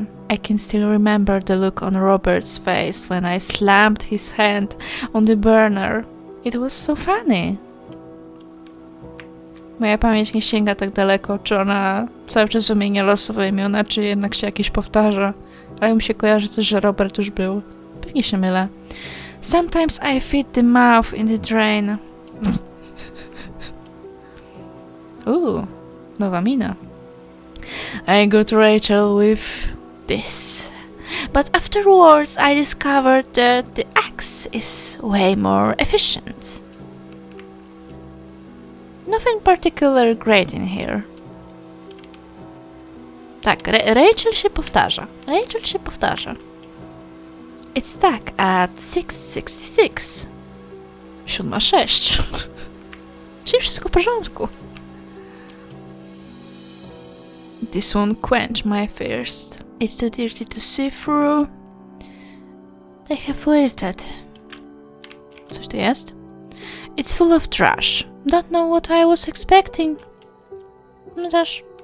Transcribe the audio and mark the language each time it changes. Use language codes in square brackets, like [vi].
[en] I can still remember the look on Robert's face when I slammed his hand on the burner. It was so funny. [pl] Moja pamięć nie sięga tak daleko, czy ona cały czas wymienia losowe imiona, czy jednak się jakieś powtarza. Ale mi się kojarzy coś, że Robert już był. Pewnie się mylę. [en] Sometimes I feed the mouth in the drain. [pl] Nowa mina. [en] I got Rachel with this. But afterwards I discovered that the axe is way more efficient. Nothing particular great in here. [pl] Tak, Rachel się powtarza. Rachel się powtarza. [en] It's stuck at 666. [pl] 7:06. Czyli wszystko w porządku. [en] This won't quench my thirst. It's too dirty to see through. They have flirted. [pl] Coś tu jest? [en] It's full of trash. Don't know what I was expecting. [pl] No też.